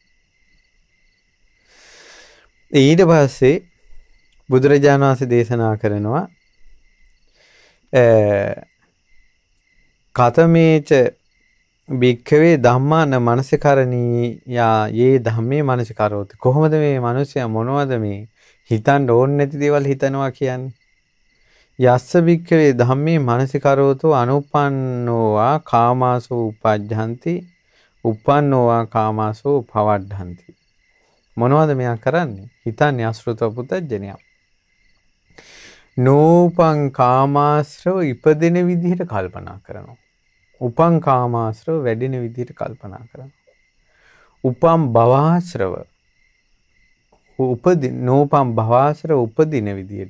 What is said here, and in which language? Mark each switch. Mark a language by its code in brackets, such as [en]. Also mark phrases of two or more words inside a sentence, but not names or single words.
[si] ඊට පස්සේ බුදුරජාණන් වහන්සේ දේශනා කරනවා [pi] කතමේච භික්ඛවේ ධම්මාන මනසිකරණීයා යේ ධම්මේ මනසිකරෝති. [si] කොහොමද මේ මිනිස්සයා මොනවද මේ හිතන්න ඕන නැති දේවල් හිතනවා කියන්නේ? [pi] යස්ස භික්ඛවේ ධම්මේ මනසිකරෝතෝ අනුප්පන්නෝවා කාමාසෝ උපජ්ජන්ති උප්පන්නෝවා කාමාසෝ පවඩ්ඩන්ති. [si] මොනවද මෙයා කරන්නේ? හිතන්නේ [pi] ආශ්‍රිතව පුතඥයා. [si] නෝපං කාමාශ්‍රව ඉපදෙන විදිහට කල්පනා කරනවා. උපං කාමාශ්‍රව වැඩෙන විදිහට කල්පනා කරනවා. උපම් භවාශ්‍රව නෝපම් භවාශ්‍රව උපදින විදිහට.